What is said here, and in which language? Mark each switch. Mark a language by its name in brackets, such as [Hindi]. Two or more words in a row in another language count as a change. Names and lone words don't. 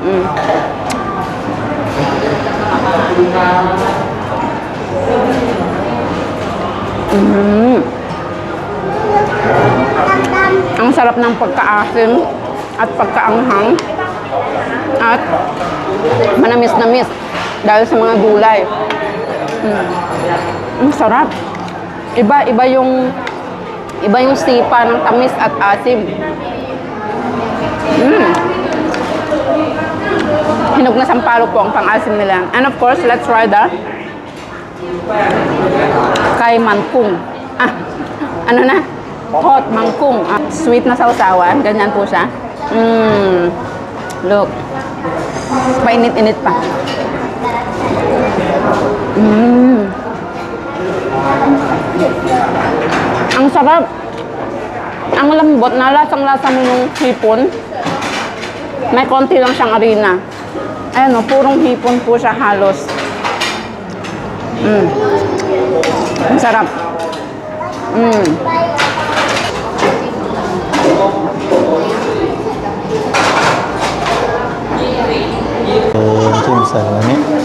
[Filipino] Ang sarap ng pagkaasim at pagkaanghang at manamis-namis dahil sa mga gulay. Ang sarap. Iba yung sipa ng tamis at asim. Hinog na sampalok po ang pang-asim nila. [English] And of course, let's try the kay mangkung. [Filipino] Ano na? Hot mangkung. Sweet na sausawan. Ganyan po siya. Look. Painit-init pa. Ang sarap. Ang lambot na lasang-lasa mo yung hipon. May konti lang siyang harina. Ayan o, purong hipon po siya halos. Ang sarap. [Thai] จิ้มใส่ตรงนี้